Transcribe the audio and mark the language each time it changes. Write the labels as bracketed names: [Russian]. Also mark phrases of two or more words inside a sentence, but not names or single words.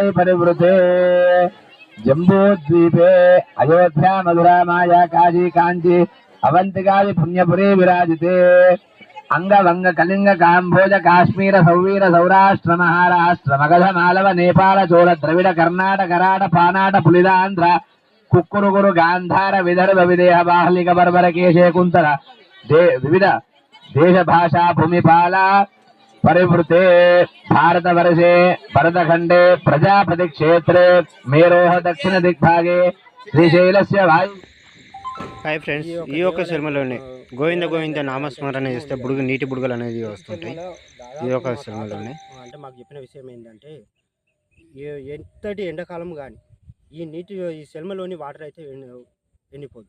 [Sanskrit] పరివృతే జంబూద్వీపే అయోధ్యా మధురా మాయా కాశీ కాంచీ అవంతికాది పుణ్యపురీ విరాజితే అంగవంగ కళింగ కాంభోజ కాశ్మీర సౌవీర సౌరాష్ట్ర మహారాష్ట్ర మగధ మాలవ నేపాల చోళ ద్రవిడ కర్ణాటక కరాట పానాట పులిదాంధ్ర కుక్కురుగురు గాంధార విదర్భ విదేహ బాహ్లిక బర్బర కేశే కుంతర వివిధ దేశ భాషా భూమిపాల परिवृते भारतवर्षे भरतखंडे प्रजापति क्षेत्रे मेरोह दक्षिण दिग्भागे श्रीशैलस्य वायु। [English] Hi friends, [Telugu] ఈ యొక్క సినిమాలోనే గోవింద గోవింద నామస్మరణ చేస్తే బుడుగు నీటి బుడుగలు అనేది వస్తుంటాయి. ఈ యొక్క సినిమాలోనే అంటే మాకు చెప్పిన విషయం ఏంటంటే ఎంతటి ఎండాకాలం కానీ ఈ సినిమాలోని వాటర్ అయితే ఎండిపోదు.